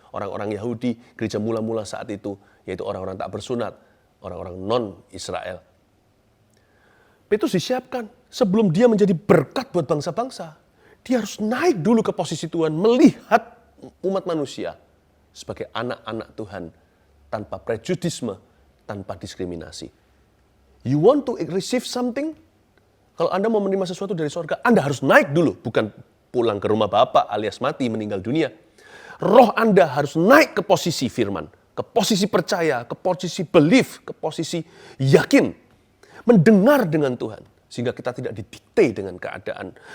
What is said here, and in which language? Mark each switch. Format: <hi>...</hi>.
<id>Orang-orang Yahudi, gereja mula-mula saat itu, yaitu orang-orang tak bersunat, orang-orang non-Israel. Petrus disiapkan sebelum dia menjadi berkat buat bangsa-bangsa. Dia harus naik dulu ke posisi Tuhan, melihat umat manusia sebagai anak-anak Tuhan, tanpa prejudisme, tanpa diskriminasi.</id> <en>You want to receive something?</en> <id>Kalau Anda mau menerima sesuatu dari surga, Anda harus naik dulu, bukan pulang ke rumah Bapak alias mati, meninggal dunia. Roh Anda harus naik ke posisi firman, ke posisi percaya, ke posisi belief, ke posisi yakin, mendengar dengan Tuhan, sehingga kita tidak didikte dengan keadaan.</id>